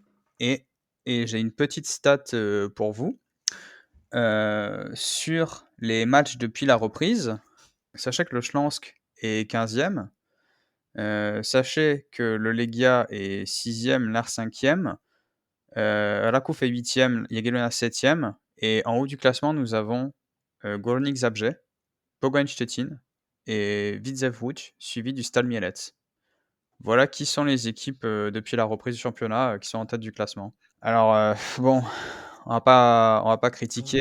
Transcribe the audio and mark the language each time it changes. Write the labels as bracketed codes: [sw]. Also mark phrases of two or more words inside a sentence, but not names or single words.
[fr] Et, et j'ai une petite stat pour vous. Sur les matchs depuis la reprise, sachez que le Schlansk est 15e. Sachez que le Legia est 6e, l'Ar 5e. Rakow est 8e, Jagiellonia 7e. Et en haut du classement, nous avons Górnik Zabrze, Pogoń Szczecin et Widzew Łódź, suivi du Stal Mielec. Voilà qui sont les équipes depuis la reprise du championnat qui sont en tête du classement. Alors, bon, on va pas critiquer